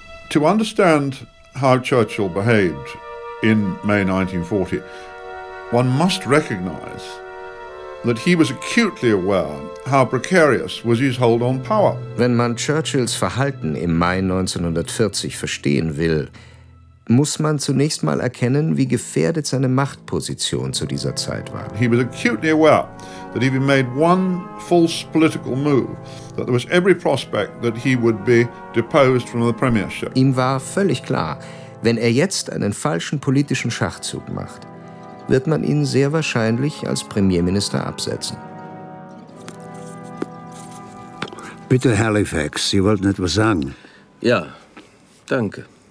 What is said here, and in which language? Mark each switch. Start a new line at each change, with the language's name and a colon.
English: To understand how Churchill behaved in May 1940, one must recognize that he was acutely aware how precarious was his hold on power.
German: Wenn man Churchills Verhalten im Mai 1940 verstehen will, muss man zunächst mal erkennen, wie gefährdet seine Machtposition zu dieser Zeit war.
English: He was acutely aware that if he made one false political move, that there was every prospect that he would be deposed from the premiership.
German: Ihm war völlig klar, wenn er jetzt einen falschen politischen Schachzug macht, wird man ihn sehr wahrscheinlich als Premierminister absetzen. Bitte, Halifax, Sie wollten etwas sagen. Ja, danke.